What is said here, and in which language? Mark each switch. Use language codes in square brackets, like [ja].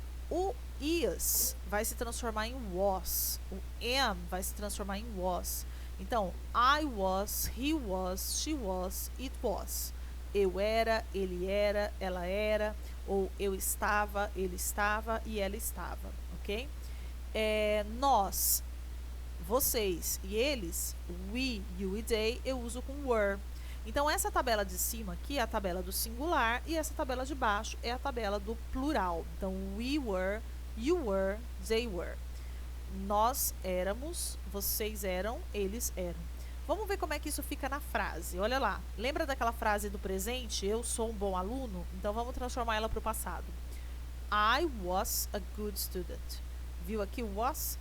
[pt] O is vai se transformar em was. O am vai se transformar em was. [en] Então, I was, he was, she was, it was. [pt] Eu era, ele era, ela era. Ou eu estava, ele estava e ela estava, ok? Nós, vocês e eles, we, you e they, eu uso com were. Então, essa tabela de cima aqui é a tabela do singular e essa tabela de baixo é a tabela do plural. [en] Então, we were, you were, they were. [pt] Nós éramos, vocês eram, eles eram. Vamos ver como é que isso fica na frase. Olha lá, lembra daquela frase do presente? Eu sou um bom aluno? Então, vamos transformar ela para o passado. [en] I was a good student. [pt] Viu aqui o was?